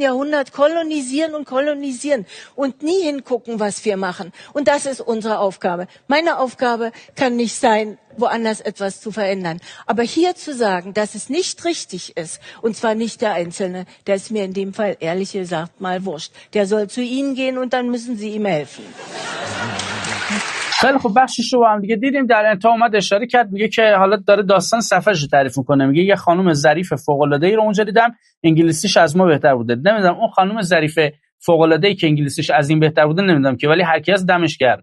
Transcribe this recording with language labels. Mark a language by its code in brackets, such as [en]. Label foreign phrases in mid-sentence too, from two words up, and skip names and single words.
[de] Jahrhundert kolonisieren und nie hingucken, was wir machen. Und das ist unsere Aufgabe. Meine Aufgabe kann nicht sein, woanders etwas zu verändern. Aber hier zu sagen, dass es nicht richtig ist, und zwar nicht der Einzelne, der ist mir in dem Fall ehrlich gesagt mal wurscht. Der soll zu Ihnen gehen und dann müssen Sie ihm helfen. [fa] خیلی خب بخشش رو هم دیگه دیدیم. در انتها اومد اشاره کرد، میگه که حالا داره داستان سفرش رو تعریف میکنه. میگه یه خانم ظریف فوق العاده ای رو اونجا دیدم، انگلیسیش از ما بهتر بوده. نمیدونم اون خانم ظریف فوق العاده ای که انگلیسیش از این بهتر بوده نمیدونم که، ولی هر کی از دمش گرم.